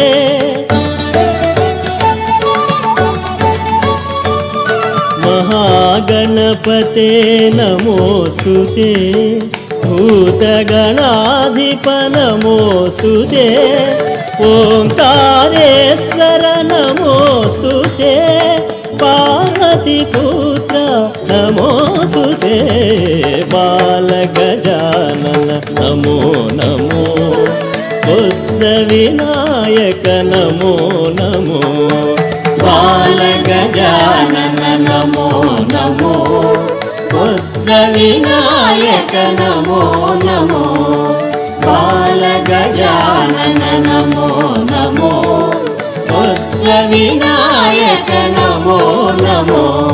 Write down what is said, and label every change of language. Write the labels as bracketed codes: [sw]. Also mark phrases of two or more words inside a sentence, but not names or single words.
[sa] महागणपते नमोस्तुते, भूतगणाधिप नमोस्तुते. ओंकारेश्वर नमोस्तुते, पार्वतीपुत्र नमोस्तुते. बालगजानन नमो नमो, [te] बొజ్జ వినాయక నమో నమో. బాలగజానన నమో నమో, బొజ్జ వినాయక నమో నమో. బాలగజానన నమో నమో, బొజ్జ వినాయక నమో నమో.